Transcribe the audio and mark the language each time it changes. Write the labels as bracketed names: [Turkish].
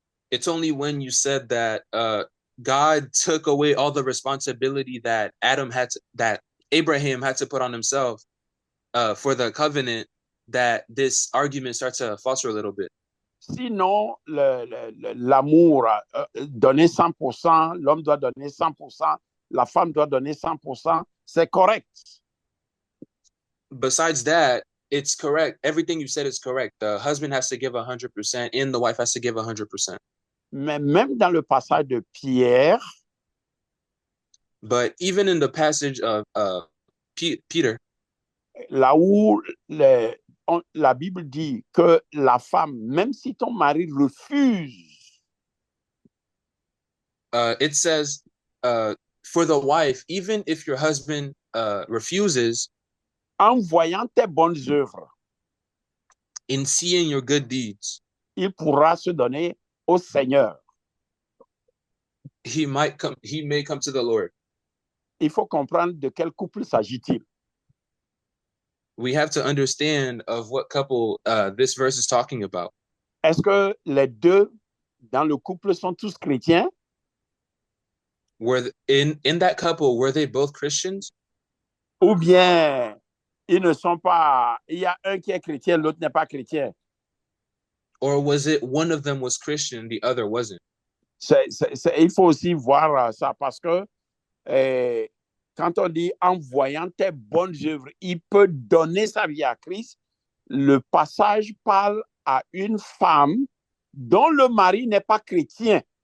[English] It's only when you said that God took away all the responsibility that Abraham had to put on himself for the covenant, that this argument starts to falter a little bit. [French] Sinon, l'amour, donner 100%, l'homme doit donner 100%, la femme doit donner 100%, c'est correct. [English] Besides that, it's correct. Everything you said is correct. The husband has to give 100% and the wife has to give 100%. [French] Mais même dans le passage de Pierre, [English] but even in the passage of Peter, [French] là où la Bible dit que la femme, même si ton mari refuse, [English] it says for the wife, even if your husband refuses, [French] en voyant tes bonnes œuvres, [English] in seeing your good deeds, [French] il pourra se donner au Seigneur. [English] He may come to the Lord. [French] Il faut comprendre de quel couple s'agit-il. [English] We have to understand of what couple this verse is talking about. [French] Est-ce que les deux dans le couple sont tous chrétiens? [English] Were in that couple, were they both Christians? [French] Ou bien ils ne sont pas, il y a un qui est chrétien, l'autre n'est pas chrétien. [English] Or was it one of them was Christian, the other wasn't? [French] Il faut aussi voir ça parce que quand on dit en voyant tes bonnes œuvres, il peut donner sa vie à Christ. Le passage parle à une femme dont le mari n'est pas chrétien.